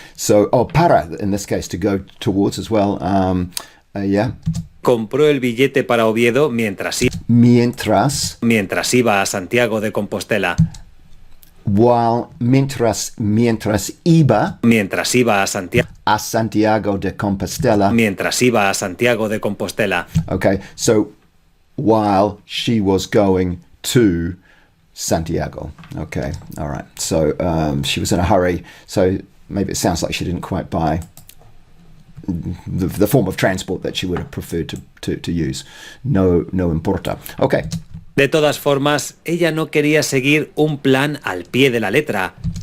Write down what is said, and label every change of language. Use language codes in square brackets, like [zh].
[en] So, para in this case to go towards as well. Yeah. [es] compró el billete para Oviedo mientras Mientras iba a Santiago de Compostela mientras iba mientras iba a Santiago de Compostela. a Santiago de Compostela. [en] Okay, so while she was going to Santiago. Okay, all right. So she was in a hurry. So maybe it sounds like she didn't quite buy the form of transport that she would have preferred to use. [es] No importa. Okay. De todas formas, ella no quería seguir un plan al pie de la letra.